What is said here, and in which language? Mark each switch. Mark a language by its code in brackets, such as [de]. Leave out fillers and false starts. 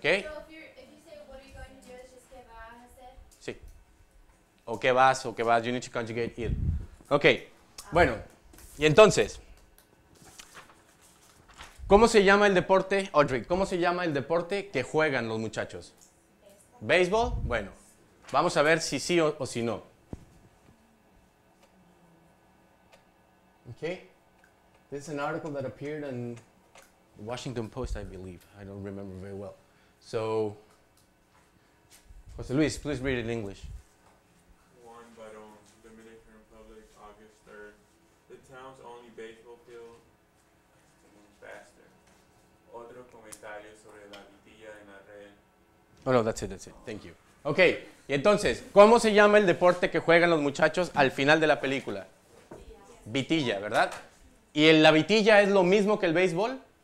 [en] So if you say what are you going to do, it's just [es] que vas a hacer. Sí. O que vas, [en] you need to conjugate ir. [es] Ok, bueno, y entonces, ¿cómo se llama el deporte, Audrey? ¿Cómo se llama el deporte que juegan los muchachos? ¿Béisbol? Bueno, vamos a ver si sí o si no. [en] Okay, this is an article that appeared in the Washington Post, I believe. I don't remember very well. So, José Luis, please read it in English. Juan Barón, Dominican Republic, August 3rd. The town's only baseball field. Faster. [es] Otro comentario sobre la vitilla en la red. [en] Oh, no, that's it. Thank you. [es] Ok, y entonces, ¿cómo se llama el deporte que juegan los muchachos al final de la película? Vitilla, ¿verdad? ¿Y la vitilla es lo mismo que el béisbol?